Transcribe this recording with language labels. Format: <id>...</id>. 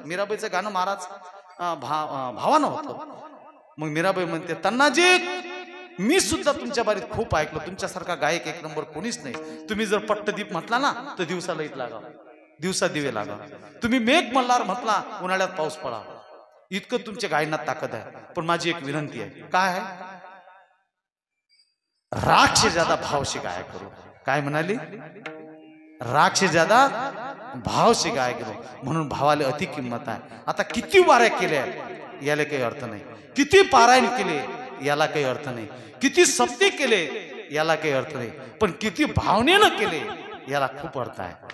<mr>मीराबाईचं गाणं महाराज भावानं होतं. मग मीराबाई म्हणते, तन्नाजी मी सुद्धा तुमच्या बारीत खूप ऐकलं, तुमच्यासारखा गायक 1 नंबर कोणीच नाही. तुम्ही जर पट्टदीप म्हटला ना तर दिवसा लाईट लागा, दिवसा दिवे लागा. तुम्ही मेघ मल्हार म्हटला उन्हाळ्यात पाऊस पडा. इतकं तुमच्या गायनात ताकद आहे. पण माझी एक विनंती आहे. काय आहे?</mr> <hi>राग से ज्यादा भाव से गाया करो.</hi> <mr>काय म्हणाली?</mr> <hi>राग से ज्यादा भाव से गाया करो.</hi> <mr>म्हणून भावाला अति किंमत आहे. आता किती वाऱ्या केल्या याला काही अर्थ नाही, किती पारायण केले याला काही अर्थ नाही, किती सप्ते केले याला काही अर्थ नाही, पण किती भावनेनं केले याला खूप अर्थ आहे.</mr>